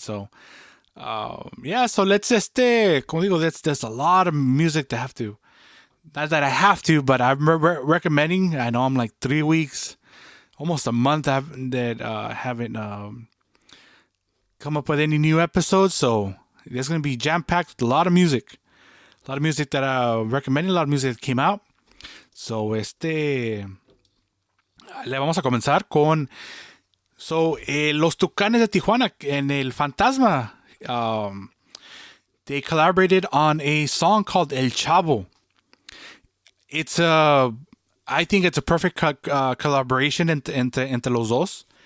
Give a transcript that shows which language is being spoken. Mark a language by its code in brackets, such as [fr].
[en] So let's [es] como digo, [en] there's a lot of music not that I have to, but I'm recommending. I know I'm like 3 weeks, almost a month that haven't come up with any new episodes, so there's going to be jam-packed with a lot of music that I'm recommending, a lot of music that came out. [es] So le vamos a comenzar con los Tucanes de Tijuana en el Fantasma. [en] They collaborated on a song called El Chavo. I think it's a perfect collaboration [es] entre los dos.